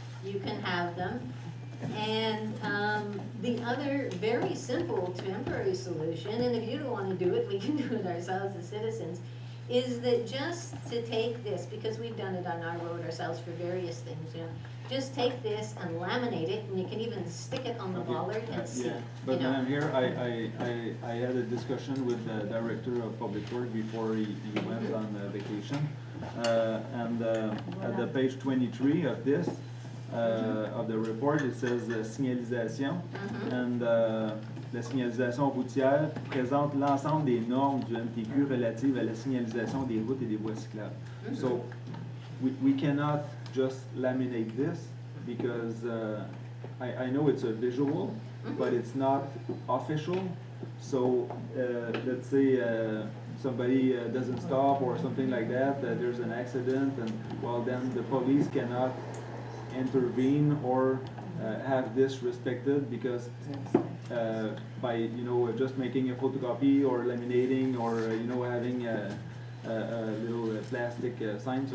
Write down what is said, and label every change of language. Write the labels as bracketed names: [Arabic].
[English] You can have them. And the other very simple temporary solution, and if you don't want to do it, we can do it ourselves as citizens, is that just to take this, because we've done it on our road ourselves for various things, you know, just take this and laminate it, and you can even stick it on the bollard and see, Yeah, you but when know. I'm here, I had a discussion with the director of public work before he went on vacation. And at the page 23 of this, of the report, it says signalisation. [French] And la signalisation routière présente l'ensemble des normes du MTQ relatives à la signalisation des routes et des voies cyclables. [English] So we cannot just laminate this because I know it's a visual, but it's not official. So let's say somebody doesn't stop or something like that, there's an accident, and well, then the police cannot intervene or have this respected because by, you know, just making a photocopy or laminating or, you know, having a little plastic sign.